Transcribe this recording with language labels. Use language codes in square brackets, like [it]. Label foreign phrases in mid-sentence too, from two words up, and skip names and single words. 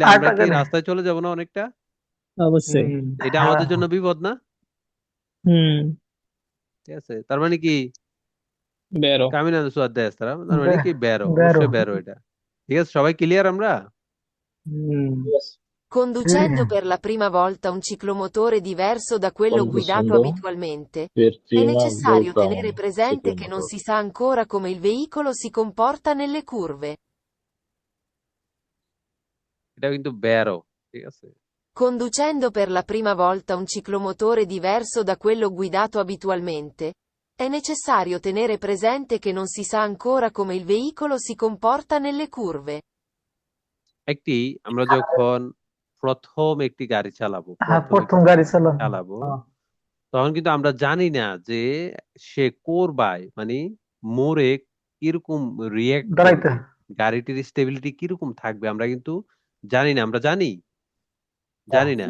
[bn] আর আমরা কি টাকা নেই রাস্তায় চলে যাব না অনেকটা? অবশ্যই। এটা হ্যাঁ আমাদের জন্য বিপদ না? হুম ঠিক আছে, তার মানে কি বেরো। কামিনানো সুয়াদ তারা, তার মানে বে- কি বেরো, বেরো অবশ্যই বেরো এটা, ঠিক আছে, সবাই ক্লিয়ার আমরা? হুম [it] Conducendo sì per la prima volta un ciclomotore diverso da quello guidato Conducendo abitualmente, per è prima necessario volta tenere un presente che non ciclomotore. si sa ancora come il veicolo si comporta nelle curve. [bn] এটা কিন্তু বেরো, ঠিক আছে। [it] Conducendo per la prima volta un ciclomotore diverso da quello guidato abitualmente, è necessario tenere presente che non si sa ancora come il veicolo si comporta nelle curve. [bn] আমরা যখন প্রথম একটি গাড়ি চালাবো, হ্যাঁ প্রথম একটি প্রথম গাড়ি চালানো চালাবো, হ্যাঁ, তখন কিন্তু আমরা জানি না যে সে কোরবায়, মানে মোড়ে কিরকম রিয়েক্ট দাঁড়াইতে করবে, গাড়িটির স্টেবিলিটি কিরকম থাকবে, আমরা কিন্তু জানি না, আমরা জানি জানি না।